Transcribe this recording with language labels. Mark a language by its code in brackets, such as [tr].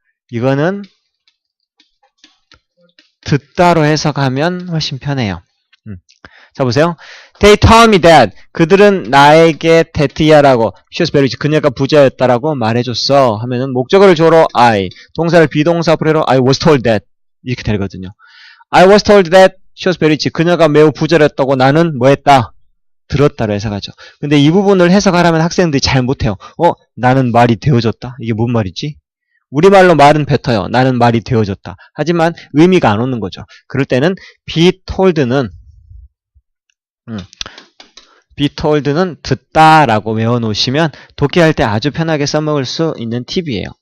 [ko] 이거는 듣다로 해석하면 훨씬 편해요. 자 보세요. [en] They told me that [ko] 그들은 나에게 that야라고 [en] she was very rich [ko] 그녀가 부자였다라고 말해줬어 하면은 목적어를 주어로 I 동사를 비동사 불해로 [en] I was told that [ko] 이렇게 되거든요. [en] I was told that she was very rich [ko] 그녀가 매우 부자였다고 나는 뭐했다? 들었다로 해석하죠. 근데 이 부분을 해석하려면 학생들이 잘 못해요. 나는 말이 되어졌다? 이게 뭔 말이지? 우리말로 말은 뱉어요. 나는 말이 되어졌다. 하지만 의미가 안 오는 거죠. 그럴 때는 [en] be told [ko] 는 be told는 듣다라고 외워놓으시면 독해할 때 아주 편하게 써먹을 수 있는 팁이에요.